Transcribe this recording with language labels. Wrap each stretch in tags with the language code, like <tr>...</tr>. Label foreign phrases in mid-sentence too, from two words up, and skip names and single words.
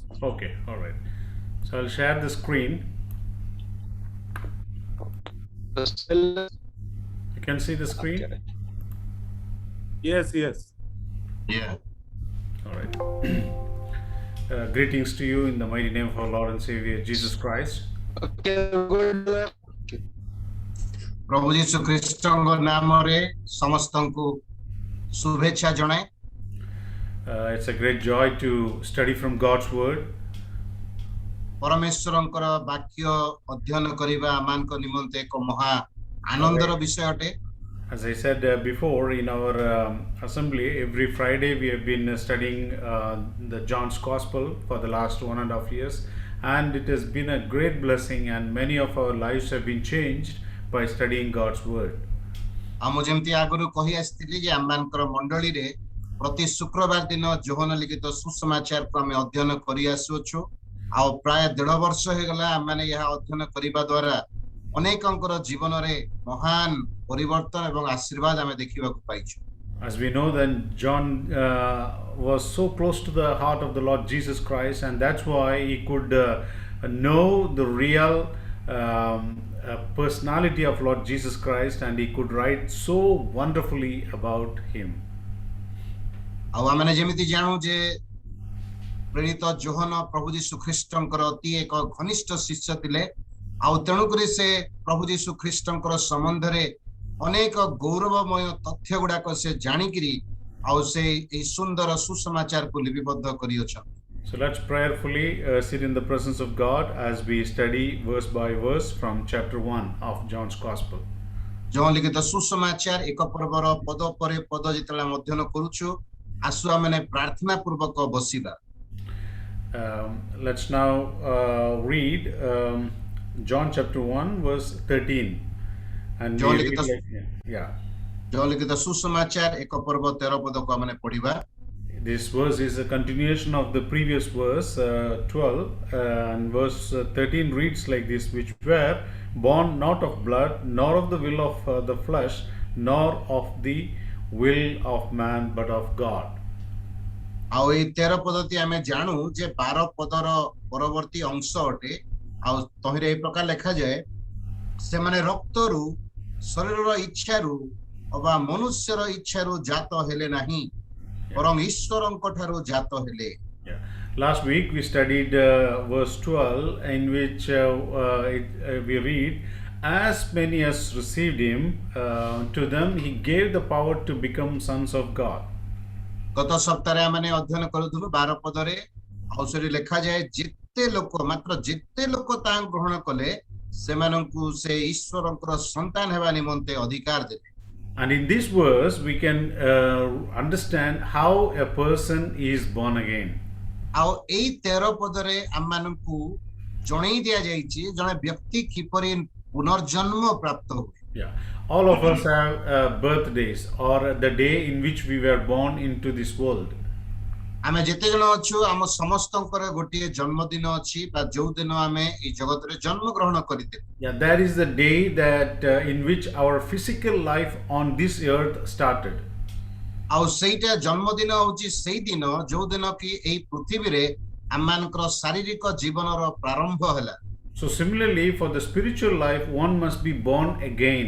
<en>Okay. All right. So I'll share the screen. You can see the screen. okay. Yes, yes. Yeah. All right. Greetings to you in the mighty name of our Lord and Savior Jesus Christ. Okay, good.</en> <or>ପ୍ରଭୁ ଯୀଶୁ ଖ୍ରୀଷ୍ଟଙ୍କ ନାମରେ ସମସ୍ତଙ୍କୁ ଶୁଭେଚ୍ଛା ଜଣାଏ।</or> <en>It's a great joy to study from God's Word.</en> <or>ପରମେଶ୍ୱରଙ୍କର ବାକ୍ୟ ଅଧ୍ୟୟନ କରିବା ଆମମାନଙ୍କ ନିମନ୍ତେ ଏକ ମହା ଆନନ୍ଦର ବିଷୟ ଅଟେ।</or> <en>As I said before, in our assembly, every Friday we have been studying the John's Gospel for the last 1.5 years, and it has been a great blessing, and many of our lives have been changed by studying God's Word.</en> <or>ଆମ ଯେମିତି ଆଗରୁ କହି ଆସିଥିଲି ଯେ ଆମମାନଙ୍କର ମଣ୍ଡଳୀରେ ପ୍ରତି ଶୁକ୍ରବାର ଦିନ ଯୋହନ ଲିଖିତ ସୁସମାଚାରକୁ ଆମେ ଅଧ୍ୟୟନ କରି ଆସୁଅଛୁ। ଆଉ ପ୍ରାୟ 1.5 ବର୍ଷ ହେଇଗଲା ଆମମାନେ ଏହା ଅଧ୍ୟୟନ କରିବା ଦ୍ୱାରା ଅନେକଙ୍କର ଜୀବନରେ ମହାନ ପରିବର୍ତ୍ତନ ଏବଂ ଆଶୀର୍ବାଦ ଆମେ ଦେଖିବାକୁ ପାଇଛୁ।</or> <en>As we know that John was so close to the heart of the Lord Jesus Christ, and that's why he could know the real personality of Lord Jesus Christ, and he could write so wonderfully about him.</en> <or>ଆଉ ଆମେ ଯେମିତି ଜାଣୁ ଯେ ପ୍ରେରିତ ଯୋହନ ପ୍ରଭୁ ଯୀଶୁ ଖ୍ରୀଷ୍ଟଙ୍କର ଅତି ଏକ ଘନିଷ୍ଠ ଶିଷ୍ୟ ଥିଲେ, ଆଉ ତେଣୁକରି ସେ ପ୍ରଭୁ ଯୀଶୁ ଖ୍ରୀଷ୍ଟଙ୍କର ସମ୍ବନ୍ଧରେ ଅନେକ ଗୌରବମୟ ତଥ୍ୟ ଗୁଡାକ ସେ ଜାଣିକିରି ଆଉ ସେ ଏହି ସୁନ୍ଦର ସୁସମାଚାରକୁ ଲିପିବଦ୍ଧ କରିଅଛନ୍ତି।</or> <en>So let's prayerfully sit in the presence of God as we study verse by verse from chapter 1 of John's Gospel.</en> <or>ଯେଉଁ ଲିଖିତ ସୁସମାଚାର ଏକ ପର୍ବର ପଦ ପରେ ପଦ ଯେତେବେଳେ ଆମେ ଅଧ୍ୟୟନ କରୁଛୁ, ଆସୁ ଆମେ ପ୍ରାର୍ଥନା ପୂର୍ବକ ବସିବା।</or> <en>Let's now read John chapter 1 verse 13. And we read yeah.</en> <or>ଯେଉଁ ଲିଖିତ ସୁସମାଚାର ଏକ ପର୍ବ 13 ପଦକୁ ଆମେ ପଢିବା।</or> <en>This verse is a continuation of the previous verse 12, and verse 13 reads like this: which were born not of blood, nor of the will of the flesh, nor of the will of man, but of God.</en> <or>ଆଉ ଏଇ 13 ପଦଟି ଆମେ ଜାଣୁ ଯେ 12 ପଦର ପରବର୍ତ୍ତୀ ଅଂଶ ଅଟେ। ଆଉ ତହିଁରେ ଏହି ପ୍ରକାର ଲେଖାଯାଏ, ସେମାନେ ରକ୍ତରୁ ଶରୀରର ଇଚ୍ଛାରୁ ଅବା ମନୁଷ୍ୟର ଇଚ୍ଛାରୁ ଜାତ ହେଲେ ନାହିଁ, ବରଂ ଈଶ୍ୱରଙ୍କ ଠାରୁ ଜାତ ହେଲେ।</or> <en>Yeah. Last week we studied verse 12, in which we read, as many as received him, to them he gave the power to become sons of God.</en> <or>ଗତ ସପ୍ତାହରେ ଆମେ ଅଧ୍ୟୟନ କରୁଥିଲୁ 12 ପଦରେ, ଆଉ ସେଠି ଲେଖାଯାଏ, ଯେତେ ଲୋକ ମାତ୍ର ଯେତେ ଲୋକ ତାଙ୍କୁ ଗ୍ରହଣ କଲେ ସେମାନଙ୍କୁ ସେ ଈଶ୍ୱରଙ୍କର ସନ୍ତାନ ହେବା ନିମନ୍ତେ ଅଧିକାର ଦେଲେ।</or> <en>And in this verse we can understand how a person is born again.</en> <or>ଆଉ ଏଇ 13 ପଦରେ ଆମମାନଙ୍କୁ ଜଣେଇ ଦିଆଯାଇଛି ଜଣେ ବ୍ୟକ୍ତି କିପରି ପୁନର୍ଜନ୍ମ ପ୍ରାପ୍ତ ହୁଏ।</or> <en>Yeah, all of us have birthdays or the day in which we were born into this world.</en> <or>ଆମେ ଯେତେ ଜଣ ଅଛୁ ଆମ ସମସ୍ତଙ୍କର ଗୋଟେ ଜନ୍ମଦିନ ଅଛି ବା ଯେଉଁ ଦିନ ଆମେ ଏ ଜଗତ ରେ ଜନ୍ମ ଗ୍ରହଣ କରିତେ</or> <en>Yeah, that is the day that in which our physical life on this earth started.</en> <or>ଆଉ ସେଇଟା ଜନ୍ମଦିନ ହେଉଛି ସେଇ ଦିନ ଯେଉଁ ଦିନ କି ଏଇ ପୃଥିବୀ ରେ ଆମମାନଙ୍କର ଶାରୀରିକ ଜୀବନ ର ପ୍ରାରମ୍ଭ ହେଲା</or> <en>So similarly, for the spiritual life, one must be born again.</en>